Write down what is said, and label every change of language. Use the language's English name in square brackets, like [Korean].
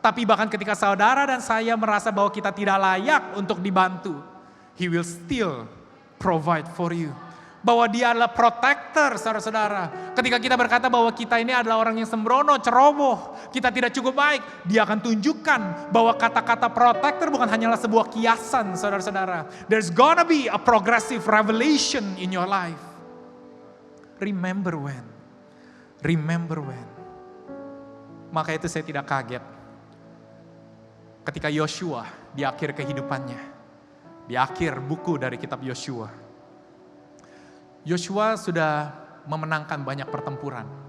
[Indonesian] Tapi bahkan ketika saudara dan saya merasa bahwa kita tidak layak untuk dibantu, [English] He will still provide for you. [Indonesian] Bahwa Dia adalah protector, saudara-saudara. Ketika kita berkata bahwa kita ini adalah orang yang sembrono, ceroboh, kita tidak cukup baik, Dia akan tunjukkan bahwa kata-kata protector bukan hanyalah sebuah kiasan, saudara-saudara. [English] There's gonna be a progressive revelation in your life. Remember when. Remember when. [Indonesian] Maka itu saya tidak kaget. Ketika Yosua di akhir kehidupannya, di akhir buku dari kitab Yosua, Yosua sudah memenangkan banyak pertempuran.